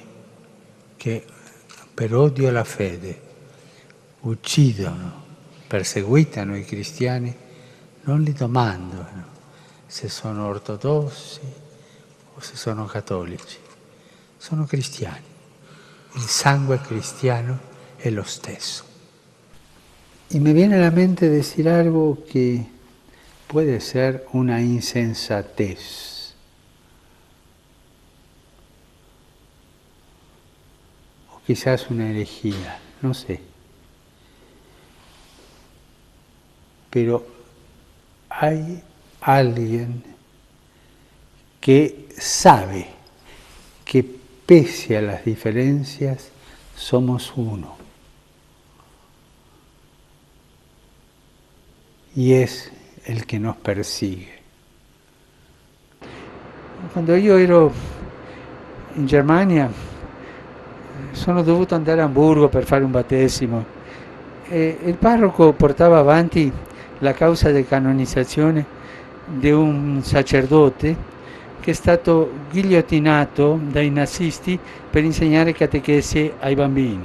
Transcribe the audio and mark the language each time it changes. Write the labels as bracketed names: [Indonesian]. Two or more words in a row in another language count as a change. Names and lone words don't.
[Italian] che per odio alla fede uccidono perseguitano i cristiani non li domandano se sono ortodossi o se sono cattolici. Sono cristiani. Il sangue cristiano è lo stesso. [Spanish] Y me viene a la mente decir algo que puede ser una insensatez o quizás una herejía, no sé. Pero hay alguien que sabe que pese a las diferencias somos uno. Y es el che nos persigue. [Italian] Quando io ero in Germania sono dovuto andare a Amburgo per fare un battesimo e il parroco portava avanti la causa di canonizzazione di un sacerdote che è stato ghigliottinato dai nazisti per insegnare catechesi ai bambini.